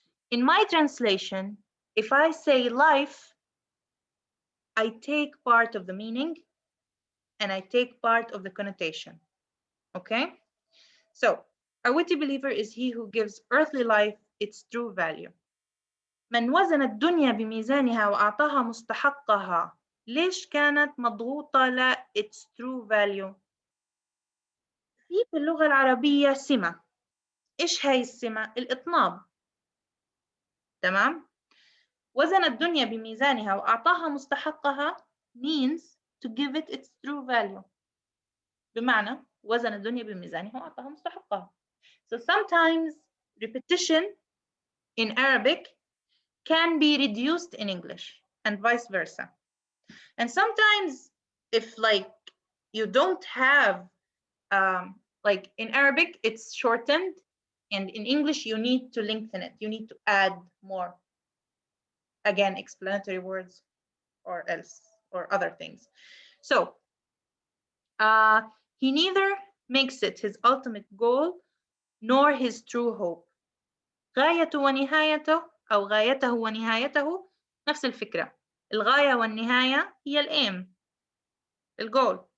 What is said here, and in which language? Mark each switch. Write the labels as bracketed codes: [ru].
[en] In my translation, if I say life, I take part of the meaning and I take part of the connotation. Okay? So, a witty believer is he who gives earthly life its true value. [ar] من وزن الدنيا بميزانها وأعطاها مستحقها. ليش كانت مضغوطة لا its true value؟ في اللغة العربية سمة. إيش هاي السمة؟ الإطناب. [en] تمام؟ وزن الدنيا بميزانها وأعطاها مستحقها means to give it its true value. [ar] بمعنى وزن الدنيا بميزانها وأعطاها مستحقها. [en] So sometimes repetition in Arabic can be reduced in English. and vice versa. And sometimes if like you don't have like in Arabic it's shortened, and in English you need to lengthen it, you need to add more, again, explanatory words or else or other things. So he neither makes it his ultimate goal nor his true hope. [ar] غاية ونهايته أو غايته ونهايته نفس الفكرة. الغاية والنهاية هي الأيم، الجول.